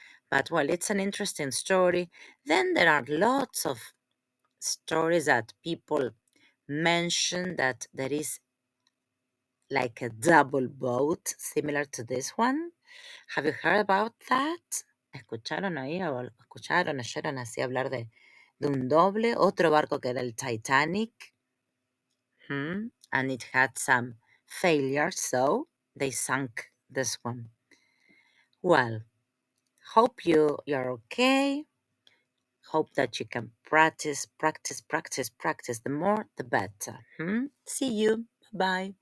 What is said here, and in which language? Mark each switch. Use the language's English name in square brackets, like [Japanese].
[English] But well, it's an interesting story. Then there are lots of stories that people mention that there is like a double boat similar to this one. Have you heard about that? [Spanish] ¿Escucharon ahí o escucharon, oyeron así hablar de un doble, otro barco que era el Titanic? [English] And it had some failures, so they sunk this one. Well, hope you're okay. Hope that you can practice. The more, the better. See you. Bye.